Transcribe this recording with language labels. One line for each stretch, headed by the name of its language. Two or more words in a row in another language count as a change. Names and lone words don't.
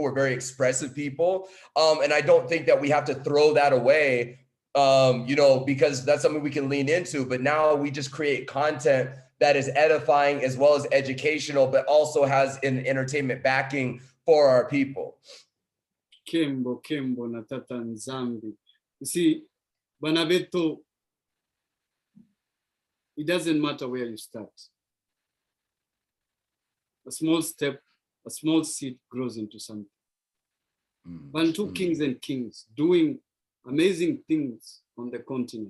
English: We're very expressive people. And I don't think that we have to throw that away, because that's something we can lean into. But now we just create content that is edifying as well as educational, but also has an entertainment backing for our people.
Kongo: Kembo na tata Nzambi.
English: You see, Banabeto, it doesn't matter where you start. A small step, a small seed grows into something. Bantu kings and kings doing amazing things on the continent.